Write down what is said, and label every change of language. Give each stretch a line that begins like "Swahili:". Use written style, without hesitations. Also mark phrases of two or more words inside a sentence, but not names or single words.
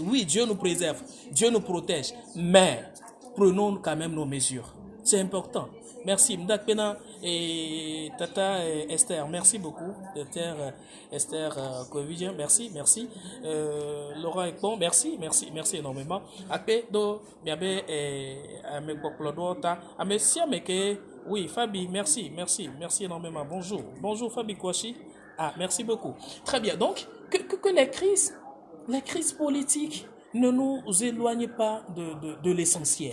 French: Oui, Dieu nous préserve, Dieu nous protège, mais prenons quand même nos mesures. C'est important. Merci. Mdak Pena et Tata Esther, merci beaucoup. Esther Covidien, merci. Laurent Ekpon, merci énormément.
Ewe: Akpe do miabe
French: oui, Fabi, merci énormément. Bonjour Fabi Kouachi. Ah, merci beaucoup. Très bien. Donc, que les crises politiques ne nous éloignent pas de l'essentiel.